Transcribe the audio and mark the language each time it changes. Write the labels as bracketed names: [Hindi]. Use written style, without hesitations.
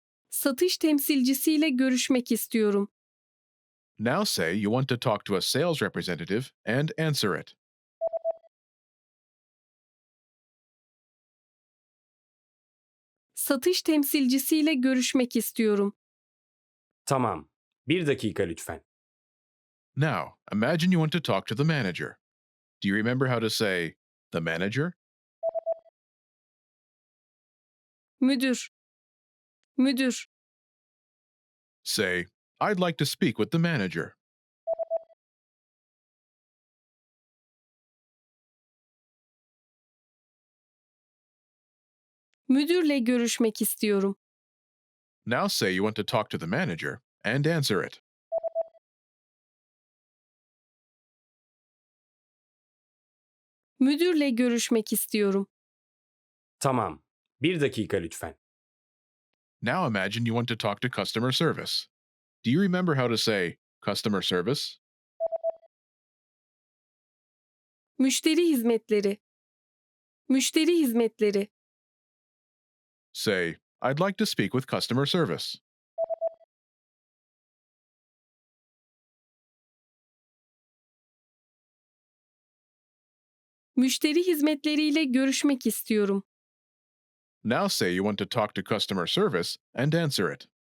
[Turkish] Satış temsilcisiyle görüşmek istiyorum. [English] Now say you want to talk to a sales representative and answer it. [Turkish] Satış temsilcisiyle görüşmek istiyorum. Tamam. Bir dakika lütfen. [English] Now, imagine you want to talk to the manager. Do you remember how to say, the manager? [Turkish] Müdür. Müdür. [English] Say, I'd like to speak with the manager. [Turkish] Müdürle görüşmek istiyorum. [English] Now say you want to talk to the manager and answer it. [Turkish] Müdürle görüşmek istiyorum. Tamam. Bir dakika lütfen. [English] Now imagine you want to talk to customer service. Do you remember how to say customer service? [Turkish] Müşteri hizmetleri. Müşteri hizmetleri. [English] Say, I'd like to speak with customer service. [Turkish] Müşteri hizmetleriyle görüşmek istiyorum. [English] Now say you want to talk to customer service and answer it.